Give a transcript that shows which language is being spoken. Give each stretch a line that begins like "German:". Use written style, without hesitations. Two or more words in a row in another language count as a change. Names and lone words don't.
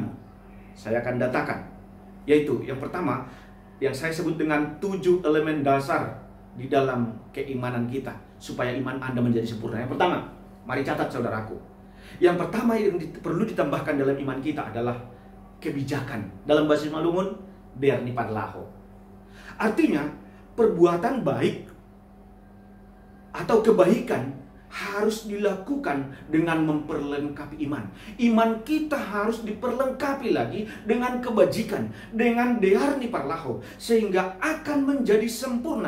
Indonesian: Saya akan datakan, yaitu yang pertama, yang saya sebut dengan 7 elemen dasar di dalam keimanan kita, supaya iman Anda menjadi sempurna. Yang pertama, mari catat saudaraku. Yang pertama yang perlu ditambahkan dalam iman kita adalah kebijakan. Dalam bahasa Malungun,
Batak Simalungun: berni parlaho.
Indonesian: Artinya, perbuatan baik atau kebaikan harus dilakukan dengan memperlengkapi iman. Iman kita harus diperlengkapi lagi dengan kebajikan, dengan
Batak Simalungun: dearni parlaho,
Indonesian: sehingga akan menjadi sempurna.